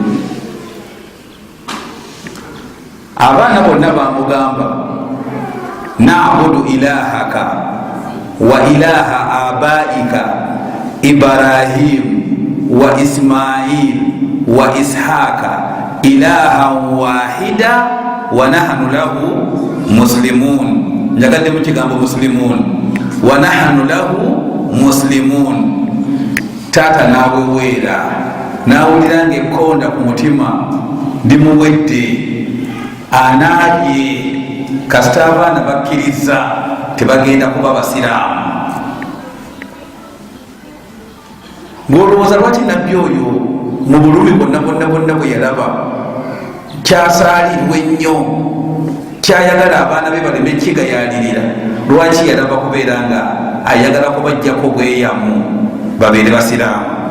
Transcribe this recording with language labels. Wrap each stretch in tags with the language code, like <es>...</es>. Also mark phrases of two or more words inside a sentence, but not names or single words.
<lg>Abaana bonna bamugamba,</lg> <ar>نعبد إلهك وإله آبائك إبراهيم وإسماعيل وإسحاق إلها واحدا ونحن له مسلمون.</ar> <lg>Njagadde mu kigambo muslimun,</lg> <ar>ونحن له مسلمون.</ar> <lg>Taata n'aweweera n'awulira ng'ekkonda ku mutima ndimuwedde, anaalye kasita abaana bakkiriza tebagenda kuba basiraamu. Ng'olowooza lwaki nabbi oyo mu bulumi bonna bwe yalaba kyasaalirwa ennyo, kyayagala abaana be baleme kigayalirira, lwaki yalaba kubeera nga ayagala kubajjako bweyamu babeere basiraamu?</lg>